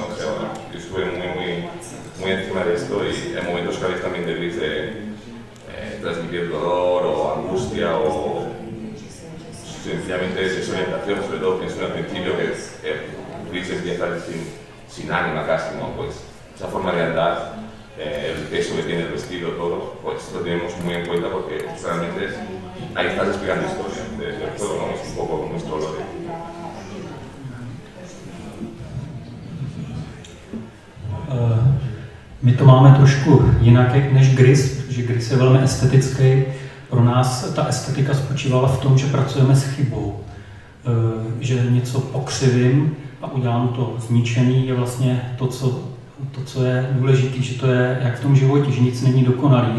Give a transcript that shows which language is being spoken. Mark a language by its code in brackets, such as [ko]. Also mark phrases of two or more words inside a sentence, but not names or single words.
[es] O sea, yo estuve muy encima de esto, y en momentos que habéis también de Gris de transmitir dolor o angustia o sencillamente desorientación, sobre todo pienso al principio que Gris empieza sin ánima casi, ¿no? Pues esa forma de andar, el peso que tiene el vestido, todo, pues lo tenemos muy en cuenta, porque realmente ahí estás explicando historia del juego, ¿no? Es un poco nuestro lore. [cs] My to máme trošku jinak než Gris, protože Gris je velmi estetický. Pro nás ta estetika spočívala v tom, že pracujeme s chybou. Že něco pokřivím a udělám to zničený, je vlastně to, co je důležité, že to je jak v tom životě, že nic není dokonalý.